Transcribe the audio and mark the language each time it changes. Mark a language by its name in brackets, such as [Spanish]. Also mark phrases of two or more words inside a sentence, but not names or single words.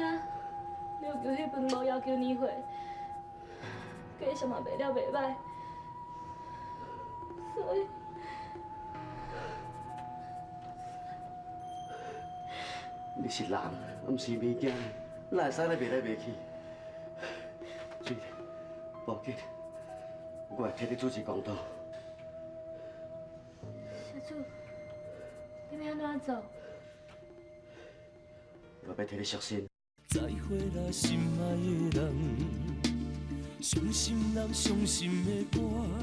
[Min Nan Chinese] 琉球迄份无要求年岁，计算嘛卖了袂歹，所以你是人，毋是物件，哪会使咧卖来卖去？水莲，无要紧，我会替你主持公道。小主，你要安怎做？我要替你赎身。再会啦，心爱的人，伤心人伤心的歌。